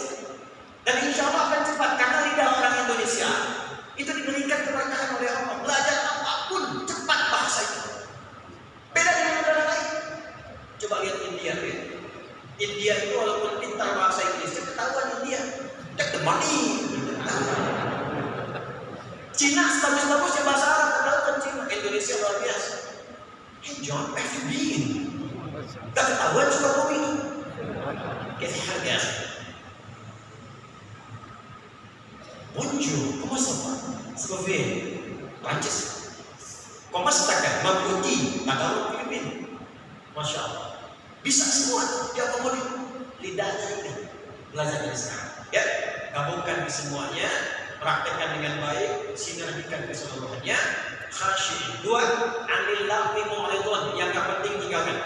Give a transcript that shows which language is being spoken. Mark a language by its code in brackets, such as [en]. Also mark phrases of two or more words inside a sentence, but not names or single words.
[id] Dan [ar] إن شاء الله [id] akan cepat karena lidah orang Indonesia itu diberikan keberkahan oleh Allah. Belajar apapun cepat bahasa itu. Beda dengan negara lain. Coba lihat India ya. India itu walaupun pintar bahasa Inggris, ketahuan India. [en] Take the money. [id] Cina sebagus-bagusnya bahasa Arab, ketahuan Cina. Indonesia luar biasa. [en] Hey John, where have you been? [id] Gak ketahuan Sukabumi itu. Kayak harga. [fr] Bonjour, comment ça va? Ça va bien? Prancis. Comment ça va? [tl] Mabuti, Tagalog, Filipino. [ar] ما شاء الله. [id] Bisa semua diakomodir. Lidahnya ini belajar dari sekarang. Ya, gabungkan di semuanya, praktekkan dengan baik, sinergikan keseluruhannya. Khasyi. 2, ambil lampi mu'ridun, yang gak penting tinggalkan.